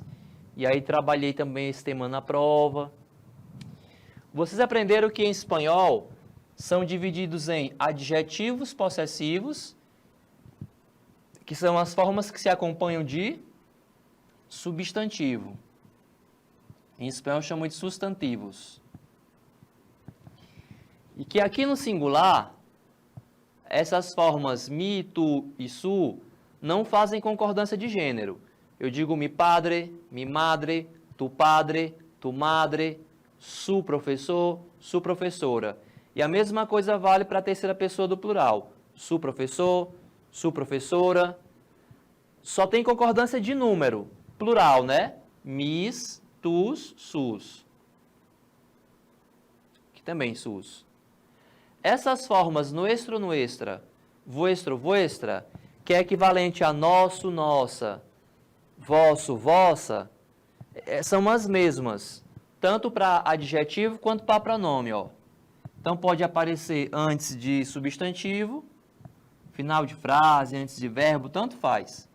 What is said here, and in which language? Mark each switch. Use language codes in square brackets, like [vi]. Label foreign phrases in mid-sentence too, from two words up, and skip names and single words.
[pt] E aí, trabalhei também esse tema na prova. Vocês aprenderam que em espanhol são divididos em adjetivos possessivos, que são as formas que se acompanham de substantivo. Em espanhol chamam de substantivos. E que aqui no singular, essas formas mi, tu e su não fazem concordância de gênero. Eu digo [es] mi padre, mi madre, tu madre, su professor, su professora. [pt] E a mesma coisa vale para a terceira pessoa do plural. [es] Su professor, su professora. [pt] Só tem concordância de número, plural, né? [es] Mis, tus, sus. [pt] Aqui também sus. Essas formas [es] nuestro, nuestra, vuestro, vuestra, [pt] que é equivalente a nosso, nossa, vosso, vossa, são as mesmas, tanto para adjetivo quanto para pronome, ó. Então pode aparecer antes de substantivo, final de frase, antes de verbo, tanto faz.